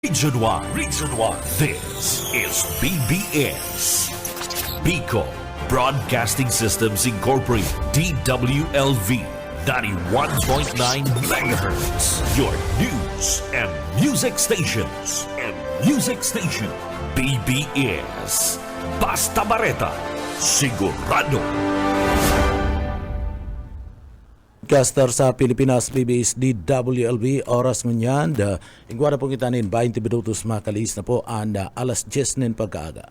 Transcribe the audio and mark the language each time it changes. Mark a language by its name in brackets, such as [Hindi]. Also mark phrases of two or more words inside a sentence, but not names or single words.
[English] Region 1. This is BBS. Bicol Broadcasting Systems Incorporated. DWLV 91.9 megahertz. Your news and music stations. [Bikol] BBS. Basta Bareta. Sigurado. Caster sa Pilipinas, BBS DWLB, oras ngunyan, igwara po kita nin 20 minutos makalis na po, anda alas 10 nin pagkaaga.